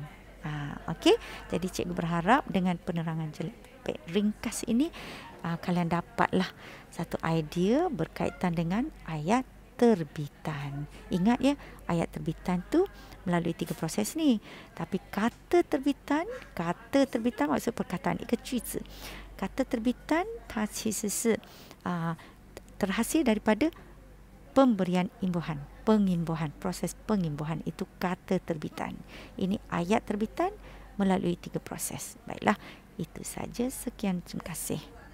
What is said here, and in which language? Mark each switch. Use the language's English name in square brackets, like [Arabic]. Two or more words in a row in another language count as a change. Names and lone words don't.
[Malay] Okey, jadi cikgu berharap dengan penerangan ringkas ini kalian dapatlah satu idea berkaitan dengan ayat terbitan. Ingat ya, ayat terbitan tu melalui 3 proses ni. Tapi kata terbitan maksud perkataan [Chinese] 一个句子. [Malay] Kata terbitan [Chinese] 它其实是 [Malay] terhasil daripada pemberian imbuhan, pengimbuhan, proses pengimbuhan itu kata terbitan. Ini ayat terbitan melalui 3 proses. Baiklah, itu saja. Sekian, terima kasih.